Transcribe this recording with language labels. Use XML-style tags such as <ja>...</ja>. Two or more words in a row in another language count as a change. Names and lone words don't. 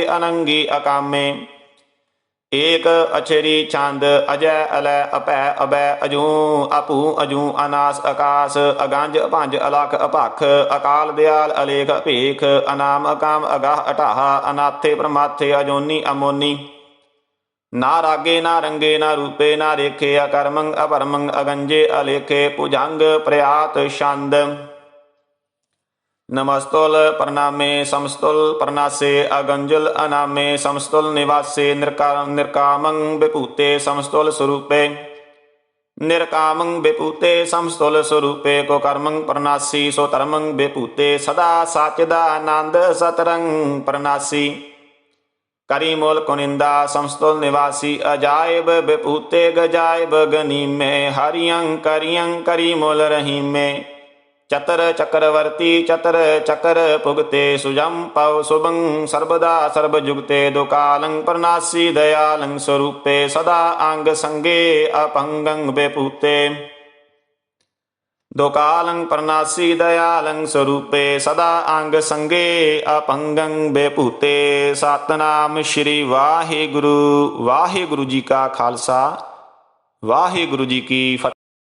<bra>अनंगी अकामे एक अक्षरी छंद अजय अलय अपै अभय अजू अपू अजू अनास आकाश अगंज पंज अलख अपख अकाल दयाल अलेख अपेख अनाम अकाम अगाह अटाह अनाथे प्रमाथे अजोनी अमोनी ना रागे ना रंगे ना रूपे ना रेखे अकर्मंग अपरमंग अगंजे अलेखे भुजंग प्रयात छंद नमस्तुल प्रणामे समस्तुल प्रणासे अगंजुल अनामे समस्तुल निवासे निर्कामं विभूते समस्तुल स्वरूपे निर्कामं विभूते समस्तुल स्वरूपे को कर्मं प्रणासी सो धर्मं विभूते सदा साचिदानंद सतरंग प्रणासी करी मूल कुनिंदा समस्तुल निवासी अजायब विभूते गजायब गनी में हरियं करियं करी मूल रही में चतर चक्रवर्ती चतर चकर पुगते सुजम पव शुभं सर्वदा सर्वजुगते दुकालं प्रणासी दयालं स्वरूपे सदा अंग संगे अपंगं बेपूते दुकालं प्रणासी दयालं स्वरूपे सदा अंग संगे अपंगं बेपूते।</bra> <pa>ਸਤਿਨਾਮ ਸ੍ਰੀ ਵਾਹਿਗੁਰੂ। ਵਾਹਿਗੁਰੂ ਜੀ ਕਾ ਖ਼ਾਲਸਾ ਵਾਹਿਗੁਰੂ ਜੀ ਕੀ ਫ਼ਤਿਹ।</pa>